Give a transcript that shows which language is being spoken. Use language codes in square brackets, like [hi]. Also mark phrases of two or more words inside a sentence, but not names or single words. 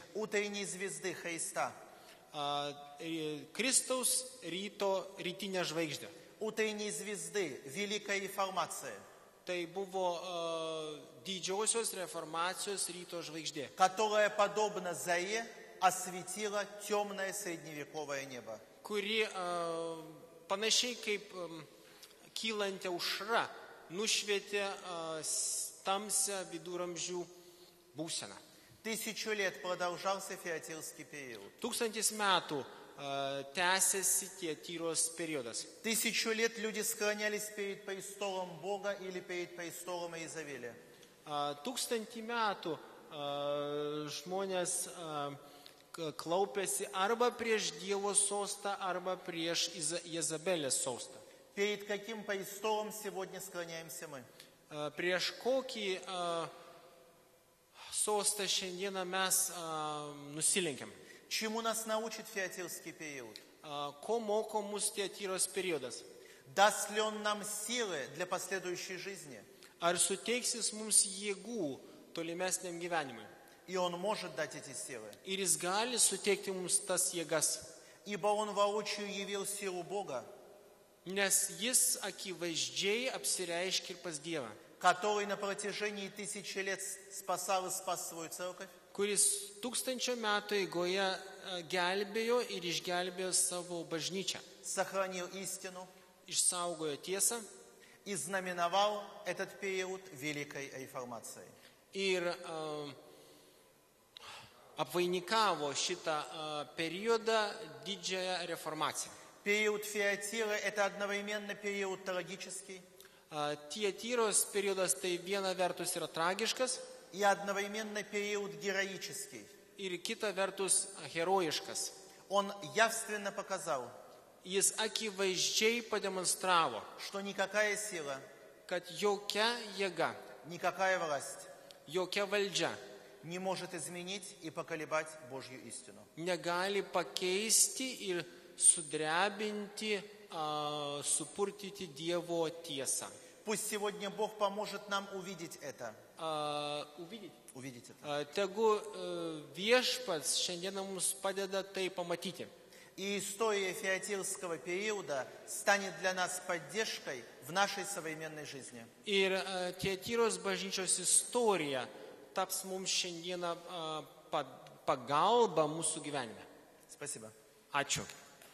[ru] Утренней звезды Христа. [lt] Kristaus rytinę žvaigždę. [ru] Утренней звезды Великая Реформация. [lt] Tai buvo didžiosios reformacijos ryto žvaigždė, [ru] которая, подобно заре, осветила темное средневековое небо. [lt] Kuri panašiai kaip kylanti aušra nušvietė tamsią viduramžių būseną. [ru] 1000 лет продолжался Фиатирский период. [lt] 1000 metų tęsiasi Tiatyros periodas. [ru] 1000 лет люди склонялись перед престолом Бога или перед престолом Иезавели. [lt] 1000 metų žmonės klaupėsi arba prieš Dievo sostą, arba prieš Jezabelės sostą. [ru] Перед каким престолом сегодня склоняемся мы? [lt] Prieš kokį sostą šiandieną mes nusilenkiam? [ru] Чему нас научит Фиатирский период? [lt] Ko moko mus Tiatyros periodas? [ru] Даст ли он нам силы для последующей жизни? [lt] Ar suteiksis mums jėgų tolimesniam gyvenimui? [ru] И он может дать эти силы. [lt] Ir jis gali suteikti mums tas jėgas. [ru] Ибо он воочию явил силу Бога, [lt] Nes jis akivaizdžiai apsireiškia ir pas Dievą, [ru] который на протяжении 1000 лет спасал и спас свою церковь, [lt] kuris 1000 metų eigoje gelbėjo ir išgelbėjo savo bažnyčią, [ru] сохранил истину [lt] išsaugojo tiesą [ru] и знаменовал этот период Великой Реформацией. [lt] ir apvainikavo šitą periodą didžiąją reformaciją. [ru] Период Фиатира – это одновременно период трагический [lt] Tiatyros periodas tai viena vertus yra tragiškas [ru] и одновременно период героический. [lt] ir kita vertus herojiškas. [ru] Он явственно показал, [lt] Jis akivaizdžiai pademonstravo, [ru] что никакая сила, [lt] kad jokia jėga, [ru] никакая власть [lt] jokia valdžia [ru] не может изменить и поколебать Божью истину. [lt] negali pakeisti ir sudrebinti, supurtyti Dievo tiesą. [ru] Пусть сегодня Бог поможет нам увидеть это. Увидеть это. [lt] Tegu viešpats šiandieną mums padeda tai pamatyti. [ru] И история Фиатирского периода станет для нас поддержкой в нашей современной жизни. [lt] Ir Tiatyros bažnyčios istorija taps mums šiandieną pagalba mūsų gyvenime. [ru] Спасибо. [lt] Ačiū.